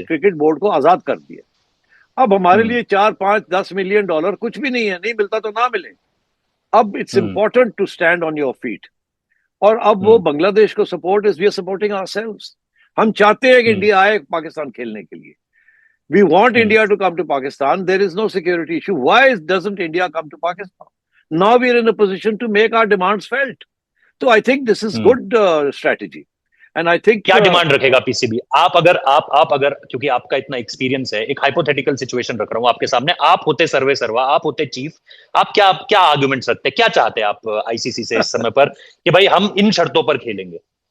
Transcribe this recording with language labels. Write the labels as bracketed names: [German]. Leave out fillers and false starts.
[Hindi] Cricket board को आजाद कर दिया। अब हमारे हम्म। लिए 4 5 10 मिलियन डॉलर कुछ भी नहीं है, नहीं मिलता तो ना मिले। अब [English] It's hmm. Important to stand on your feet. [Hindi] और अब वो हम्म। [English] बांग्लादेश को support is we are supporting ourselves. [Hindi] हम चाहते हैं कि हम्म। इंडिया आए पाकिस्तान खेलने के लिए। [English] We want hmm. India to come to Pakistan. There is no security issue. Why doesn't India come to Pakistan? Now we are in a position to make our demands felt. So I think this is hmm. good strategy. And I think, [Hindi] क्या demand रखेगा PCB? आप अगर क्योंकि आपका इतना experience है, एक hypothetical situation रख रहा हूं आपके सामने, आप होते सर्वे सर्वा, आप होते चीफ, आप क्या क्या आर्गुमेंट रखते, क्या चाहते आप आईसीसी से इस समय पर कि भाई हम इन शर्तों पर खेलेंगे?